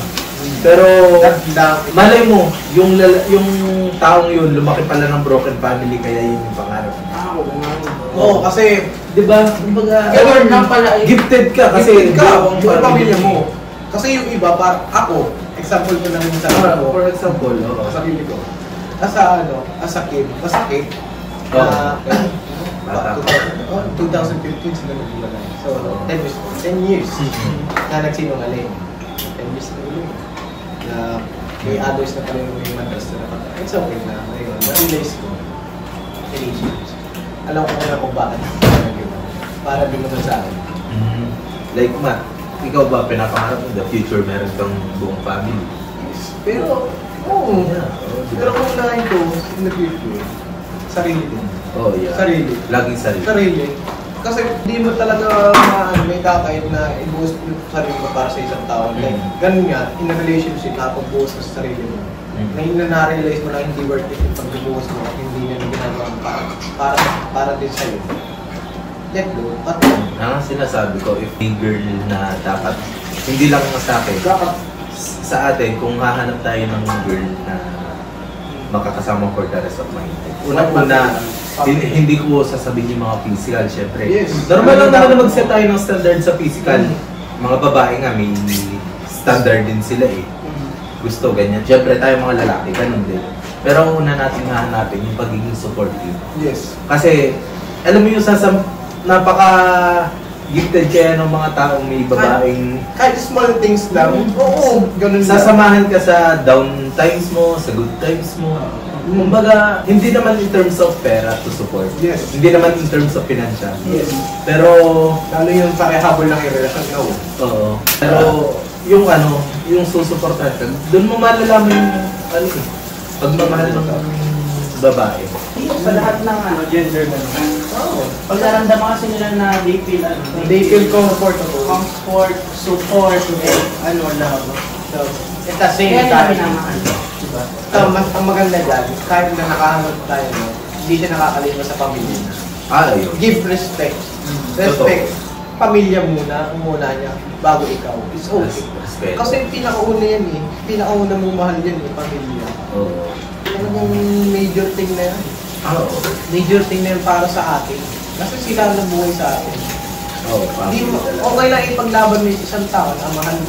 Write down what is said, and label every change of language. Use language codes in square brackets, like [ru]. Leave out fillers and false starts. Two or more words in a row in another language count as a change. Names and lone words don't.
[tl] Pero, malay mo, yung taong yun, lumaki pala ng [en] broken family, [tl] kaya yun yung pangarap. Oo, kasi, di ba, gifted ka kasi yung pamilya mo. Kasi yung iba, ako, example ko na rin sa ako. [en] For example, [tl] sa sarili ko. [en] As a kid, [tl] masakit. 2015 sila naghiwalay. So, 10 years na nagsinungaling. 10 years na ulit. Na may others na pala yung matas na nakata. [en] It's okay [tl] na. Ngayon, na-realize ko. Relationships. Alam ko na kung bakit. Para din naman sa akin. Like, Matt, ikaw ba pinapangarap [en] in the future [tl] meron kang buong family? Pero, pero kung unahin ko, [en] in the future, [tl] sarili din. [en] Oh, yeah. [tl] Sarili. Laging sarili. Sarili. Kasi hindi mo talaga may kakait na i-boost yung sarili mo para sa isang tao. Like, ganun nga, [en] in a relationship, [tl] nakapag-boost ka sa sarili mo. Na na-realize mo na hindi [en] worth it [tl] yung pag-boost mo at hindi na ginagawa mo para din sa'yo. [en] Let go. [tl] At Sinasabi ko, if may girl na dapat, hindi lang sa akin, sa atin, kung hahanap tayo ng girl na makakasama [en] for the rest of my life. [tl] Una-una, hindi ko sasabihin yung mga physical, syempre. [en] Yes. [tl] Normal lang naman na mag-set tayo ng standard sa physical. Mga babae nga, may standard din sila eh. Gusto, ganyan. Syempre tayo mga lalaki, ganun din. Pero ang una natin hahanapin yung pagiging supportive. [en] Yes. [tl] Kasi, alam mo yung napaka-gifted kaya ng mga taong may babaeng... Kahit small things lang, ganun lang. Sasamahan ka sa [en] down times [tl] mo, sa [en] good times [tl] mo. Kumbaga, hindi naman [en] in terms of [tl] pera to support. [en] Yes. [tl] Hindi naman [en] in terms of financial. Yes. [tl] Pero... lalo yung parehabol lang yung relasyon na Oo. Pero yung susuportahan ka, doon mo malalaman yung pagmamahal ng babae. Sa lahat ng gender na pag naramdaman kasi nila na [en] they feel comfortable. Comfort, support, love. So, at the same time, [tl] diba? Ang maganda dyan, kahit na nakahanap tayo, hindi siya nakakalimutan sa pamilya. Ayun. [en] Give respect. Respect. [tl] Pamilya muna, niya, bago ikaw. [en] It's okay. [tl] Kasi pinakauna yan eh. Pinakauna mong mahal yan eh, pamilya. Oo. Talagang [en] major thing [tl] na yan. [en] Major thing [tl] na yan para sa atin. Kasi sila ang nabuhay sa atin. Okay lang ipaglaban mo yung isang tao na mahal mo.